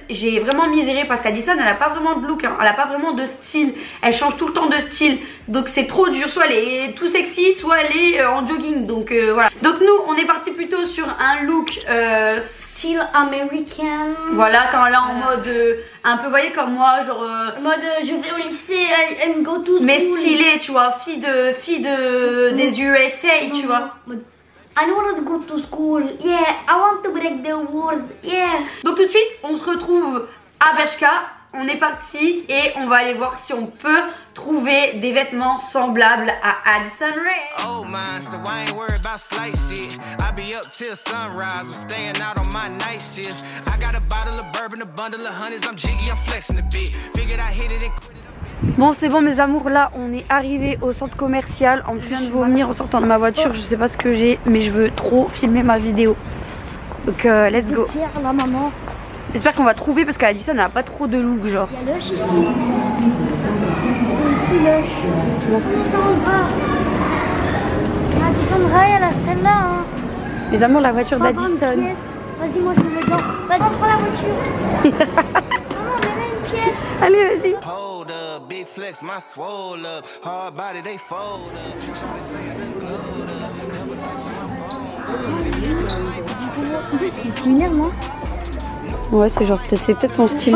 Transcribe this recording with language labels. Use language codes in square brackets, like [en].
[fr] J'ai vraiment miséré parce qu'Addison elle a pas vraiment de look, hein. Elle a pas vraiment de style, elle change tout le temps de style, donc c'est trop dur, soit elle est tout sexy, soit elle est en jogging, donc voilà. Donc nous on est parti plutôt sur un look style américain. Voilà, quand elle est en mode un peu, vous voyez comme moi, genre mode je vais au lycée, [en] I'm go to school. [fr] Mais stylé, tu vois, fille des USA, tu vois. [en] I don't want to go to school, yeah, I want to break the world, yeah. [fr] Donc tout de suite, on se retrouve à Bershka. On est parti et on va aller voir si on peut trouver des vêtements semblables à Addison Rae. [en] Oh man, so I ain't worried about slight shit. I be up till sunrise, I'm staying out on my night shift. I got a bottle of bourbon, a bundle of honeys, I'm jiggy, I'm flexing a bit. Figured I hit it and quit it. [fr] Bon c'est bon mes amours, là on est arrivé au centre commercial. On vient de vomir en sortant de ma voiture, je sais pas ce que j'ai, mais je veux trop filmer ma vidéo. Donc [en] let's go. [fr] La maman. J'espère qu'on va trouver parce qu'Addison elle a pas trop de look genre. Il y a Lush ici. Ici Lush. Addison Rae. Addison Rae, elle a celle-là. Hein. Les amours, la voiture d'Addison. Vas-y, moi je me mets dedans. Vas-y, prends la voiture. Maman, mets une pièce. Allez, vas-y. [en] Big flex, my swole up, hard body they fold up. [fr] En plus, c'est similaire, non? Ouais, c'est genre, c'est peut-être son style.